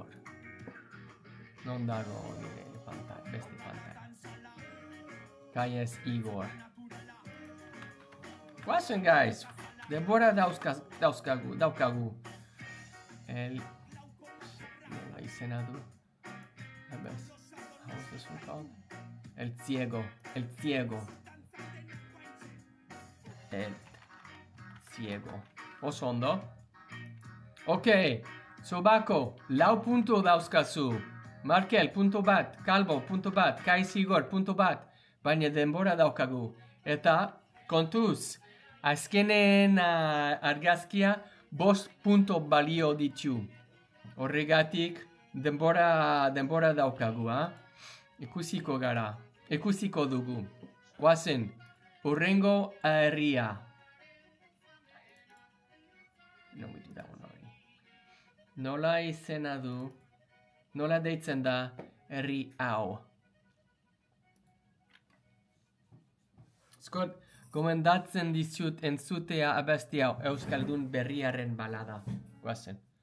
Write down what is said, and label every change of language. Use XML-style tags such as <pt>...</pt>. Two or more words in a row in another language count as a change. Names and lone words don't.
<eu>Non dago nire beste pantalla. Kai ez Igor. Guazen, guys. Denbora daukagu. Nola izena du.</eu> <en>How is this one called?</en> <eu>El ciego. El ciego. Oso ondo. Ok. Sobako. Lau punto dauzkazu. Markel, punto bat. Calvo, punto bat. Kais Igor, punto bat. Baina denbora daukagu. Eta, kontuz, azkenen argazkia 5 punto balio ditu. Horregatik, denbora daukagu, ha? Ikusiko gara. Ikusiko dugu. Guazen, urrengo herria.</eu> <en>No, we do that one already.</en> <eu>Nola izena du, nola deitzen da herri hau. Skot, gomendatzen dizut entzutea abesti hau Euskaldun berriaren balada. Guazen.</eu>